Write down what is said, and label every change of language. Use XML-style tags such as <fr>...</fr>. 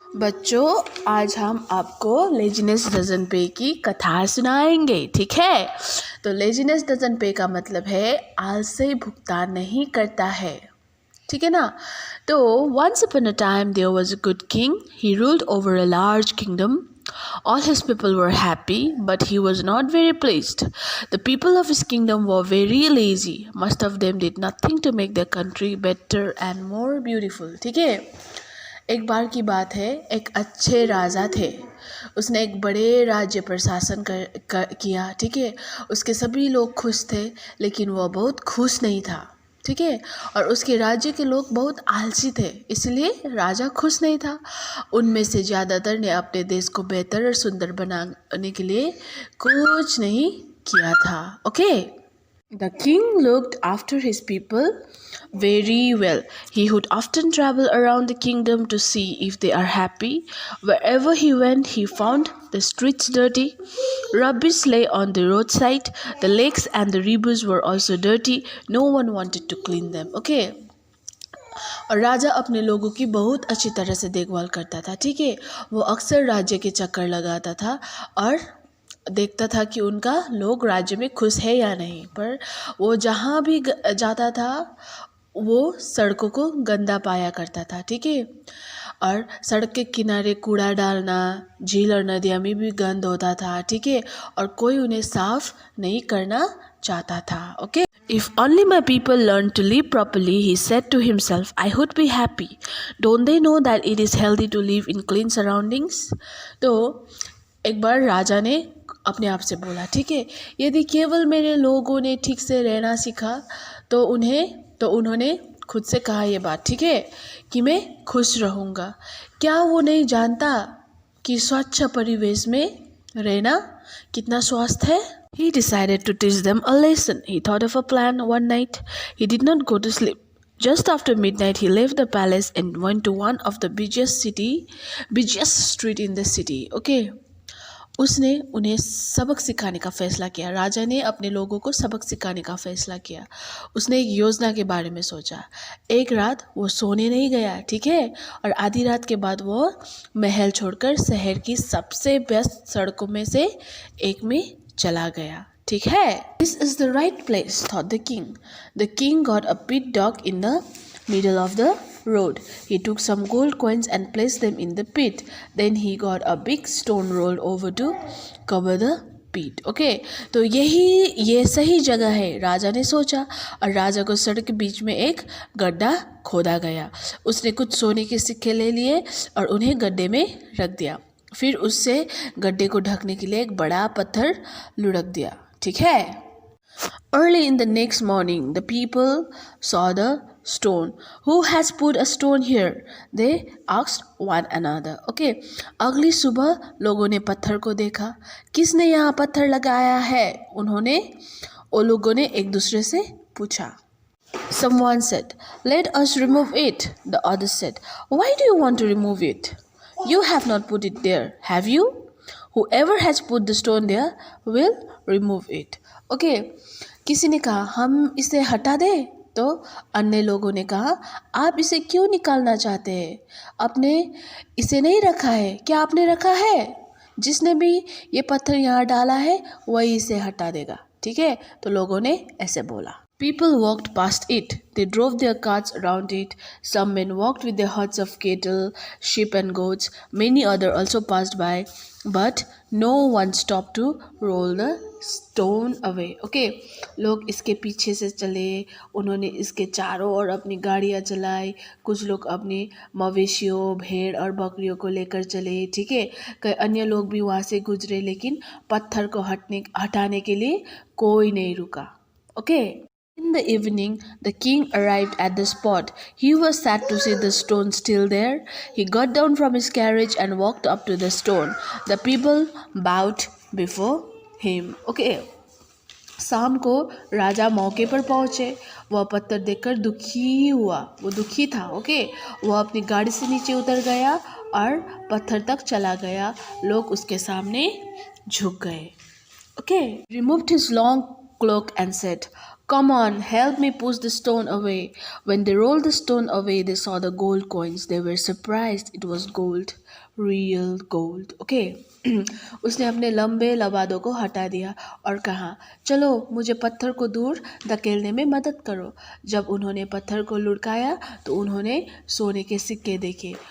<hi>बच्चों, आज हम आपको लेजीनेस डजंट पे की कथा सुनाएंगे। ठीक है। तो लेजीनेस डजंट पे का मतलब है आलसी भुगतान नहीं करता है। ठीक है ना।</hi> <en>तो once upon a time there was a good king. He ruled over a large kingdom. All his people were happy, but he was not very pleased. The people of his kingdom were very lazy. Most of them did nothing to make their country better and more beautiful.</en> <hi>ठीक है। एक बार की बात है, एक अच्छे राजा थे। उसने एक बड़े राज्य पर शासन किया। ठीक है। उसके सभी लोग खुश थे, लेकिन वह बहुत खुश नहीं था। ठीक है। और उसके राज्य के लोग बहुत आलसी थे, इसलिए राजा खुश नहीं था। उनमें से ज़्यादातर ने अपने देश को बेहतर और सुंदर बनाने के लिए कुछ नहीं किया था।</hi> <en>Okay. The king looked after his people very well. He would often travel around the kingdom to see if they are happy. Wherever he went, he found the streets dirty. Rubbish lay on the roadside. The lakes and the rivers were also dirty. No one wanted to clean them. Okay.</en> <hi>और राजा अपने लोगों की बहुत अच्छी तरह से देखभाल करता था। ठीक है। वो अक्सर राज्य के चक्कर लगाता था और देखता था कि उनका लोग राज्य में खुश है या नहीं। पर वो जहाँ भी जाता था वो सड़कों को गंदा पाया करता था। ठीक है। और सड़क के किनारे कूड़ा डालना, झील और नदियाँ में भी गंद होता था। ठीक है। और कोई उन्हें साफ नहीं करना चाहता था।</hi> <en>Okay. If only my people learn to live properly, he said to himself, I would be happy. Don't they know that it is healthy to live in clean surroundings?</en> <hi>तो एक बार राजा ने अपने आप से बोला, ठीक है, यदि केवल मेरे लोगों ने ठीक से रहना सीखा तो उन्होंने खुद से कहा ये बात, ठीक है, कि मैं खुश रहूँगा। क्या वो नहीं जानता कि स्वच्छ परिवेश में रहना कितना स्वस्थ है?</hi> <en>He decided to teach them a lesson. He thought of a plan one night. He did not go to sleep. Just after midnight, he left the palace and went to one of the busiest street in the city. Okay.</en> <hi>उसने उन्हें सबक सिखाने का फैसला किया। राजा ने अपने लोगों को सबक सिखाने का फैसला किया। उसने एक योजना के बारे में सोचा। एक रात वो सोने नहीं गया। ठीक है। और आधी रात के बाद वो महल छोड़कर शहर की सबसे बेस्ट सड़कों में से एक में चला गया। ठीक है।</hi> <en>This is the right place, thought the king. The king got a pit dog in the middle of the road. He took some gold coins and placed them in the pit. Then he got a big stone rolled over to cover the pit. Okay.</en> <hi>तो ये सही जगह है, राजा ने सोचा। और राजा को सड़क के बीच में एक गड्ढा खोदा गया। उसने कुछ सोने के सिक्के ले लिए और उन्हें गड्ढे में रख दिया। फिर उससे गड्ढे को ढकने के लिए एक बड़ा पत्थर लुढ़क दिया। ठीक है।</hi> <en>Early in the next morning, the people saw the stone. Who has put a stone here? They asked one another. Okay.</en> <hi>अगली सुबह लोगों ने पत्थर को देखा। किसने यहाँ पत्थर लगाया है? वो लोगों ने एक दूसरे से पूछा।</hi> <en>Someone said, "Let us remove it." The others said, "Why do you want to remove it? You have not put it there, have you? Whoever has put the stone there will remove it." Okay.</en> <hi>किसी ने कहा हम इसे हटा दें, तो अन्य लोगों ने कहा आप इसे क्यों निकालना चाहते हैं? आपने इसे नहीं रखा है। क्या आपने रखा है? जिसने भी ये पत्थर यहाँ डाला है वही इसे हटा देगा। ठीक है। तो लोगों ने ऐसे बोला।</hi> <en>People walked past it. They drove their carts around it. Some men walked with their herds of cattle, sheep and goats. Many others also passed by, but no one stopped to roll the stone away. Okay.</en> <hi>लोग इसके पीछे से चले, उन्होंने इसके चारों ओर अपनी गाड़ियाँ चलाई। कुछ लोग अपने मवेशियों, भेड़ और बकरियों को लेकर चले। ठीक है। कई अन्य लोग भी वहाँ से गुजरे, लेकिन पत्थर को हटाने के लिए कोई नहीं रुका।</hi> <en>Okay. In the evening, the king arrived at the spot. He was sad to see the stone still there. He got down from his carriage and walked up to the stone. The people bowed before him. Okay.</en> <hi>शाम को राजा मौके पर पहुँचे। वह पत्थर देखकर दुखी हुआ। वो दुखी था। ओके। वह अपनी गाड़ी से नीचे उतर गया और पत्थर तक चला गया। लोग उसके सामने झुक गए।</hi> <en>Okay. Removed his long cloak and said, Come on, help me push the stone away. When they rolled the stone away, they saw the gold coins. They were surprised. It was gold, real gold. Okay.</en> <hi>उसने अपने लंबे लबादों को हटा दिया और कहा, चलो मुझे पत्थर को दूर धकेलने में मदद करो। जब उन्होंने पत्थर को लुढ़काया तो उन्होंने सोने के सिक्के देखे।</hi>